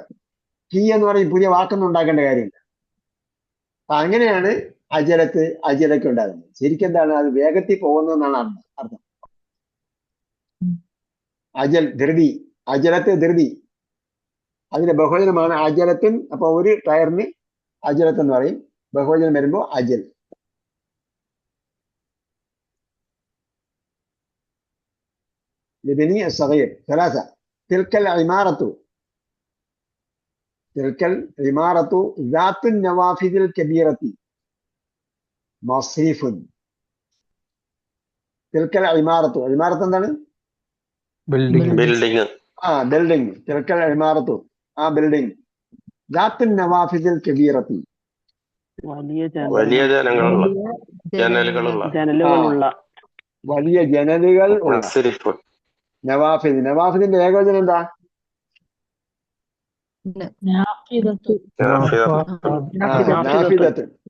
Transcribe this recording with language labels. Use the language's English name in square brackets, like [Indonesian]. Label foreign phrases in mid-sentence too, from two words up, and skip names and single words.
[Malayalam] കീ എന്ന് പറഞ്ഞ് പുതിയ വാക്കൊന്നും ഉണ്ടാക്കേണ്ട കാര്യമില്ല. അപ്പൊ അങ്ങനെയാണ് അജലൊക്കെ ഉണ്ടാകുന്നത്. ശരിക്കും എന്താണ്? അത് വേഗത്തിൽ പോകുന്നതെന്നാണ് അർത്ഥം. അജൽ ധൃതി, അജലത്ത് ധൃതി, അതിന്റെ ബഹുവചനമാണ് അജലത്തിൻ. അപ്പൊ ഒരു ടയറിന് അജലത്ത് എന്ന് പറയും. ബഹുവചനം വരുമ്പോ അജൽ. [Arabic] لبني الصغير ثلاثة. تلك العمارة ذات النوافذ الكبيرة مصرف. تلك العمارة എന്താണ്? [Malayalam] ബിൽഡിംഗ്. ബിൽഡിങ്. [Arabic] تلك العمارة ബിൽഡിംഗ്. ذات النوافذ الكبيرة [Malayalam] വലിയ ജനലുകളുള്ള വലിയ ജനലുകൾ ഉള്ള. നവാഫിദിന്റെ ഏകവചനം എന്താ? നാഫിദത്ത്.